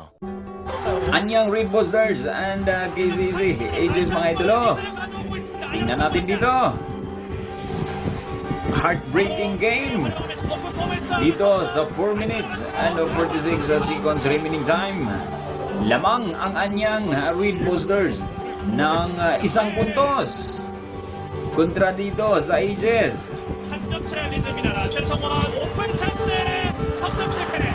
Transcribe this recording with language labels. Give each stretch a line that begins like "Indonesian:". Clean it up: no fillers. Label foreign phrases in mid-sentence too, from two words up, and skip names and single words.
Filipino: Anyang Red Boosters and KCC, ages mga idolo. Tingnan natin dito.
English: Heartbreaking game.
Filipino: Dito sa
English: 4 minutes and 46 seconds remaining time.
Filipino: Lamang ang anyang Red Boosters ng isang puntos. Kontra dito sa ages.
Korean: 한 점 차야 됩니다. 최성원 오픈 찬스 3점씩